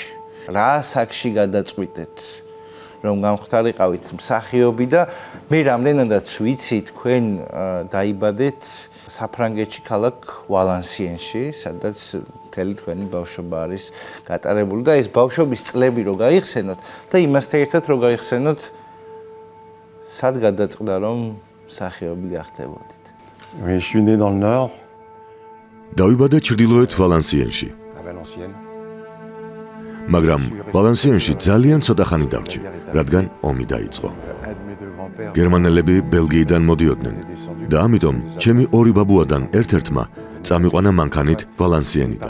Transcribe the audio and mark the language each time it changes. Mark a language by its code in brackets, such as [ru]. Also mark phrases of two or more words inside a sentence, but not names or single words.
[ka] რა საქმეში გადაწყვიტეთ, რომ გამختارიყავით მსახიობი და მე რამდენადაც ვიცი, თქვენ დაიბადეთ საფრანგეთში ქალაქ ვალანსიენში, სადაც მთელი თქვენი ბავშვობა არის გატარებული და ეს ბავშვობის წლები რო გაიხსენოთ და იმასთან ერთად რო გაიხსენოთ სად გადაწყდა რომ მსახიობი გახდებოდით? [fr] Oui, je suis né dans le nord. [ka] დავიბადე ჩრდილოეთ ვალანსიენში. მაგრამ ვალენსიანში ძალიან ცოტა ხანი დარჩი, რადგან ომი დაიწყო. გერმანელები ბელგიიდან მოდიოდნენ და ამიტომ ჩემი ორი ბაბუადან ერთ-ერთმა წამიყვანა მანქანით ვალენსიენიდან.